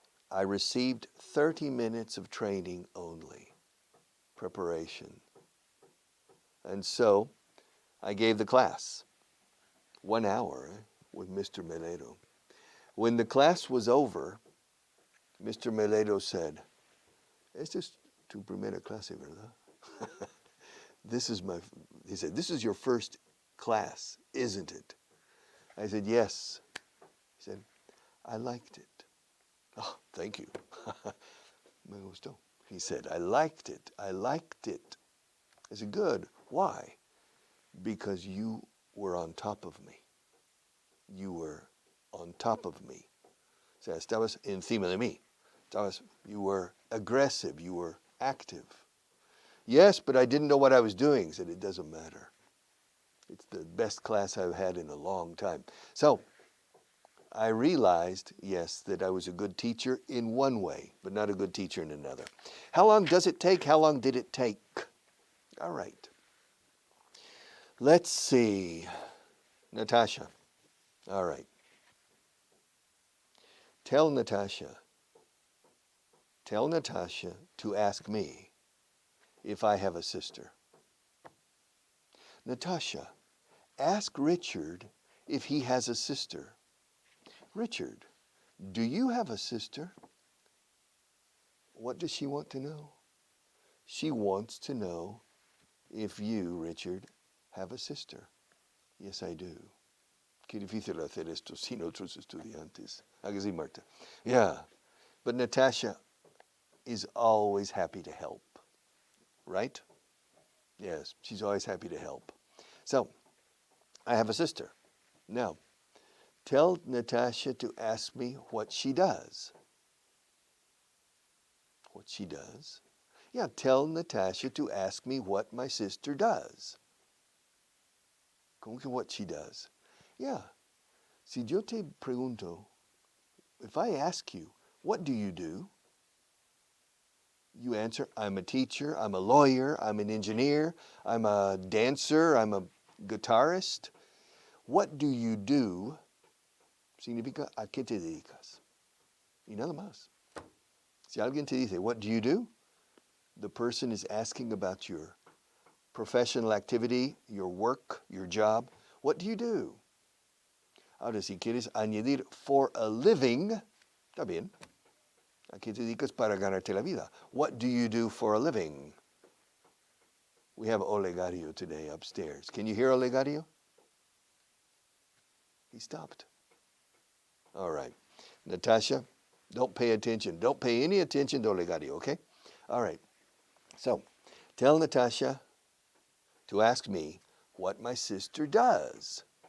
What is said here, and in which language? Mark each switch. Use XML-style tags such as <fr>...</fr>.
<en>I received 30 minutes of training only, preparation. And so I gave the class, 1 hour with Mr. Meledo. When the class was over, Mr.</en> <es>Meledo</es> <en>said,</en> <es>"Esta es tu primera clase, ¿verdad?"</es> <en>He said, "This is your first class, isn't it?" I said, "Yes." He said, "I liked it." "Oh, thank you."</en> <es>Me gustó.</es> <en>He said, "I liked it. I liked it." I said, "Good. Why?" "Because you were on top of me. You were on top of me."</en> <es>O sea, estabas encima de mí.</es> <en>You were aggressive. You were active. "Yes, but I didn't know what I was doing." He said, "It doesn't matter. It's the best class I've had in a long time." So I realized, yes, that I was a good teacher in one way, but not a good teacher in another. How long does it take? How long did it take? All right. Let's see. Natasha. All right. Tell Natasha to ask me if I have a sister. Natasha, ask Richard if he has a sister. Richard, do you have a sister? What does she want to know? She wants to know if you, Richard, have a sister. Yes, I do.</en> <es>Qué difícil hacer esto sin otros estudiantes. ¿A que sí, Marta? Yeah.</es> <en>But Natasha is always happy to help. Right? Yes, she's always happy to help. So, I have a sister. Now, tell Natasha to ask me what she does. What she does? Yeah, tell Natasha to ask me what my sister does.</en> <es>¿Cómo que</es> <en>what she does? Yeah.</en> <es>Si yo te pregunto,</es> <en>if I ask you, what do you do? You answer, I'm a teacher, I'm a lawyer, I'm an engineer, I'm a dancer, I'm a guitarist. What do you do?</en> <es>Significa a qué te dedicas. Y nada más. Si alguien te dice,</es> <en>what do you do? The person is asking about your professional activity, your work, your job. What do you do?</en> <es>Ahora, si quieres añadir</es> <en>for a living,</en> <es>está bien. ¿A qué te dedicas para ganarte la vida?</es> <en>What do you do for a living? We have Olegario today upstairs. Can you hear Olegario? He stopped. All right. Natasha, don't pay attention. Don't pay any attention to Olegario, okay? All right. So, tell Natasha to ask me what my sister does.</en>